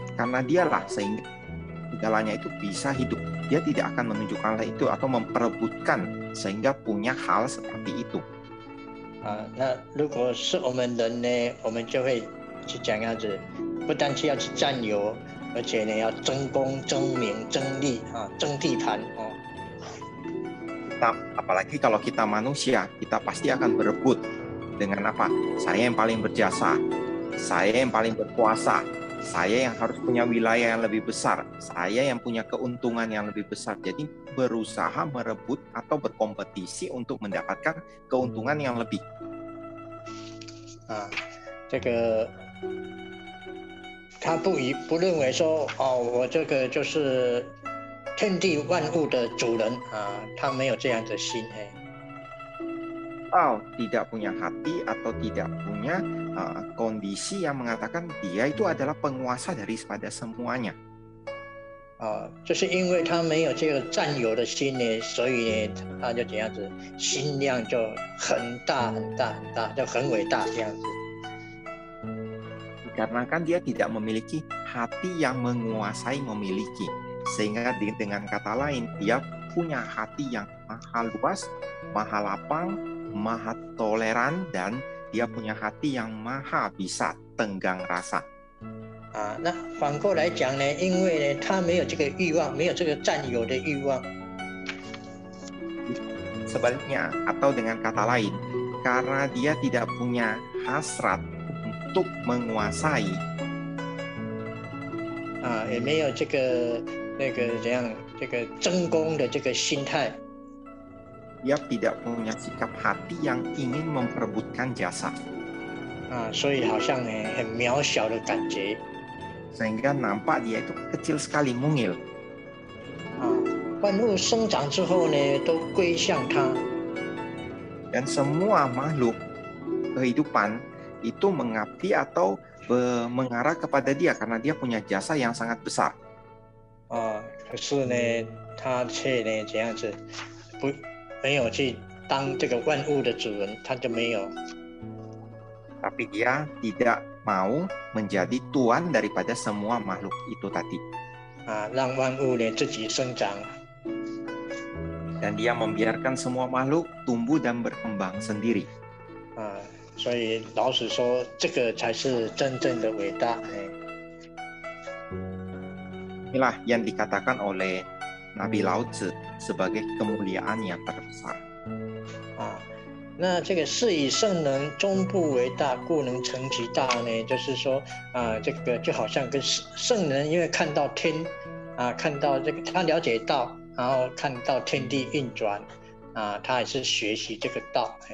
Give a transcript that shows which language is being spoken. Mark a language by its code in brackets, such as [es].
[id] Karena dialah sehingga segalanya itu bisa hidup. Dia tidak akan menunjukkan hal itu atau memperebutkan sehingga punya hal seperti itu。 [zh] 那如果是我们人呢，我们就会去这样子，不单是要去占有，而且呢要争功、争名、争利争地盘 [id] apalagi kalau kita manusia, kita pasti akan berebut dengan apa? Saya yang paling berjasa, saya yang paling berkuasa, saya yang harus punya wilayah yang lebih besar, saya yang punya keuntungan yang lebih besar. Jadi berusaha merebut atau berkompetisi untuk mendapatkan keuntungan yang lebih。 [zh] 这个他不认为说我这个就是天地万物的主人他没有这样的心。 [id] tidak punya hati atau tidak punya kondisi yang mengatakan dia itu adalah penguasa daripada semuanya。 [zh] 就是因为他没有这个占有的心呢，所以呢，他就怎样子，心量就很大很大很大，就很伟大这样子。 [id] Dikarenakan dia tidak memiliki hati yang menguasai memiliki, sehingga dengan kata lain dia punya hati yang maha luas, maha lapang, maha toleran, dan dia punya hati yang maha bisa tenggang rasa. [zh] 那反过来讲呢，因为呢，他没有这个欲望，没有这个占有的欲望。 [id] Sebaliknya, atau dengan kata lain, karena dia tidak punya hasrat untuk menguasai, [zh] 也没有这个怎样这个争功的这个心态。 [id] dia tidak punya sikap hati yang ingin memperebutkan jasa. [zh] 所以好像呢很渺小的感觉。 [id] Sehingga nampak dia itu kecil sekali, mungil. [zh] 万物生长之后呢，都归向他。 [id] Dan semua makhluk kehidupan itu mengabdi atau mengarah kepada dia karena dia punya jasa yang sangat besar. [zh] 可是呢，他却呢这样子没有去当这个万物的主人，他就没有。 [id] Tapi dia tidak mau menjadi tuan daripada semua makhluk itu tadi. [zh] 让万物呢自己生长。 [id] Dan dia membiarkan semua makhluk tumbuh dan berkembang sendiri. [zh] 所以老实说，这个才是真正的伟大。 [id] Inilah yang dikatakan oleh Nabi Lao Tzu sebagai kemuliaan yang terbesar. [zh] 那这个是以圣人终不为大，故能成其大呢？就是说，这个就好像跟圣人，因为看到天，看到这个他了解道，然后看到天地运转，他也是学习这个道。